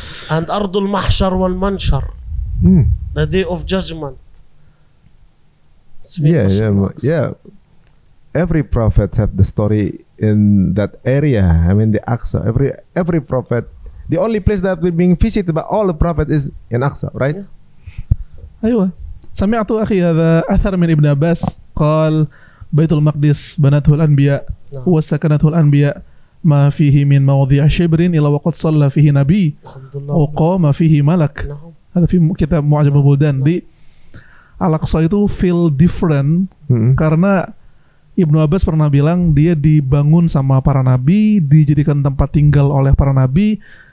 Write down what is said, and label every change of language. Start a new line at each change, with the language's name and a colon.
English: And Ardul Mahshar wal Manshar. The day of judgment. Yeah. Every prophet have the story in that area. I mean the Aqsa. Every prophet. The only place that we're being visited by all the prophets is in Aqsa, right?
Arabic: أيوة. سمعت أخي هذا أثر من ابن عباس قال بيت المقدس بنته الأنبياء وسكنته الأنبياء ما فيه من مواضيع شبر إلا وقد صلى فيه نبي وقام فيه ملك. هذا في كتاب معجم البلدان.
Indonesian: Di Al-Aqsa itu
English: feel different
Indonesian: karena Ibnu Abbas pernah bilang dia dibangun sama para nabi, dijadikan tempat tinggal oleh para nabi.